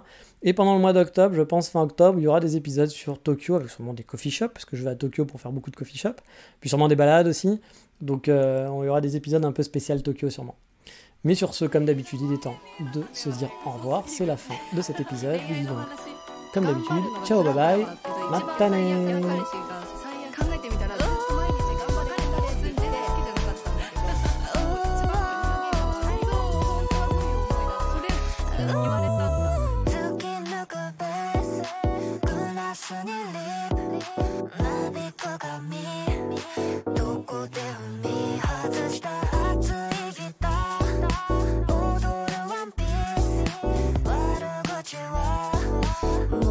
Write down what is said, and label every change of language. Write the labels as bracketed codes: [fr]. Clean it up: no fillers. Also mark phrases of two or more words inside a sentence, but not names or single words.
[fr] Et pendant le mois d'octobre, je pense fin octobre, il y aura des épisodes sur Tokyo, avec sûrement des [en] coffee shops, [fr] parce que je vais à Tokyo pour faire beaucoup de [en] coffee shops. [fr] Puis sûrement des balades aussi. Donc il y aura des épisodes un peu spécial Tokyo sûrement. Mais sur ce, comme d'habitude, il est temps de se dire au revoir. C'est la fin de cet épisode. Je vous dis donc, comme d'habitude, ciao, [en] bye bye, [fr] matane. [ja] 考えてみたらずっと毎日頑張れるんだねってできてよかったんだけどそれ言われた突き抜くベースグラスにリップなびく髪どこで踏み外した熱いギター踊るワンピース悪口は